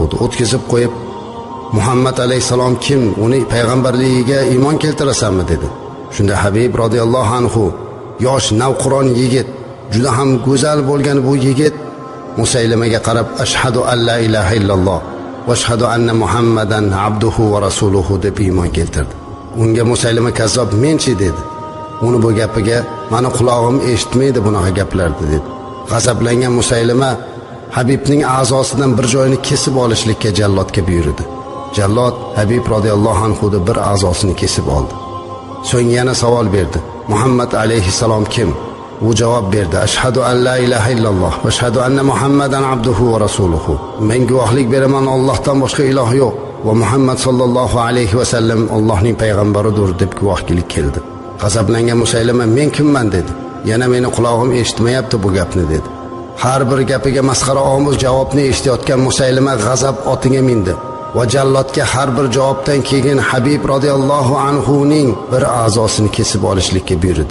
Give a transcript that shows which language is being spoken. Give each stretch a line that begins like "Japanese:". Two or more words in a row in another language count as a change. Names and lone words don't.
Uzbek: O'tkazib qo'yib, Muhammad alayhisalom kim? Uni payg'ambarligiga iymon keltirasanmi dedi. Shunda Habib
Arabic: رضي الله عنه,
Uzbek: yosh navqiron yigit, juda ham go'zal bo'lgan bu yigit Musaylimaga qarab
Arabic: أشهد أن لا إله إلا الله وأشهد أن محمدا عبده ورسوله
Uzbek: deb iymon keltirdi. Unga Musaylima kazzob menchi dedi. Uni bu gapiga meni quloqim eshitmaydi bunaqa gaplarni dedi. G'azablangan Musaylima Habibning a'zosidan bir joyini kesib olishlikka jallodga buyurdi. Jallod Habib
Arabic: رضي الله عنه
Uzbek: bir a'zosini kesib oldi. So'ng yana savol berdi. Muhammad alayhisalom kim? U javob berdi.
Arabic: أشهد أن لا إله إلا الله وأشهد أن محمدا عبده ورسوله.
Uzbek: Men guvohlik beraman, Allohdan boshqa iloh yo'q va Muhammad
Arabic: صلى الله عليه وسلم
Uzbek: Allohning payg'ambaridir deb guvohlik keldi. G'azablangan Musaylima men kimman dedi. Yana meni quloqim eshitmayapti bu gapni dedi. Har bir gapiga masxara omuz javobni eshitayotgan Musaylima g'azab otiga mindi va jallodga har bir javobdan keyin Habib
Arabic: رضي الله عنه
Uzbek: ning bir a'zosini kesib olishlikka buyurdi.